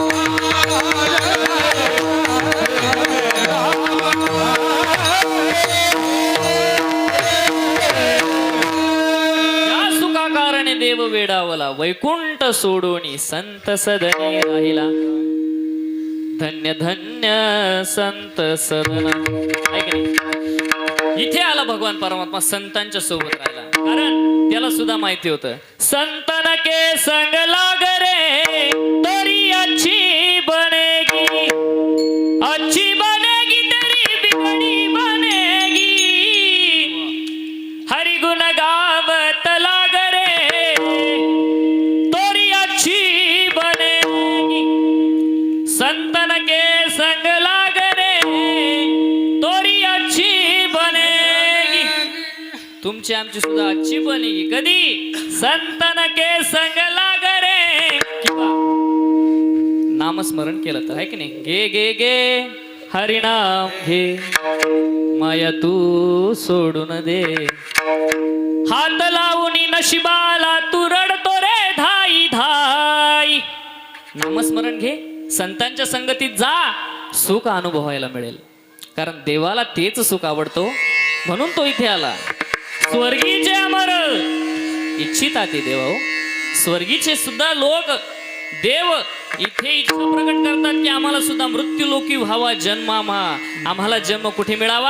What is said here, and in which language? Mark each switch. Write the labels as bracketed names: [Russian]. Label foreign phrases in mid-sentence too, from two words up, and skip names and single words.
[Marathi] या सुखा कारणे देव वेडावला, वैकुंठ सोडून संत सदनी राहिला, धन्य धन्य संत सदन. ऐक नाही, इथे आला भगवान परमात्मा संतांच्या सोबत राहिला, कारण त्याला सुद्धा माहिती होतं [Hindi] संतन के संग लाग रे तरी अच्छी बनेगी, अच्छी बनेगी तेरी बिगड़ी बनेगी, हरि गुण गावत लाग रे तोरी अच्छी बनेगी, संतन के संग लाग रे तोरी अच्छी बनेगी. [Marathi] तुमची आमची सुद्धा [Hindi] अच्छी बनेगी [Marathi] कधी? [Hindi] संतन के संग लाग रे. [Marathi] किंवा नामस्मरण केलं तर आहे की नाही? गे गे गे हरिनाम घे, माया तू सोडून दे, हात लावून नशिबाला तू रडतो रे धाई धाई. नामस्मरण घे, संतांच्या संगतीत जा, सुख अनुभवायला मिळेल. कारण देवाला तेच सुख आवडतो म्हणून तो इथे आला. स्वर्गीचे अमर इच्छिता ते देव, स्वर्गीचे सुद्धा लोक देव इथे इच्छा प्रकट करतात की आम्हाला सुद्धा मृत्यू लोकी व्हावा जन्मामा, आम्हाला जन्म कुठे मिळावा?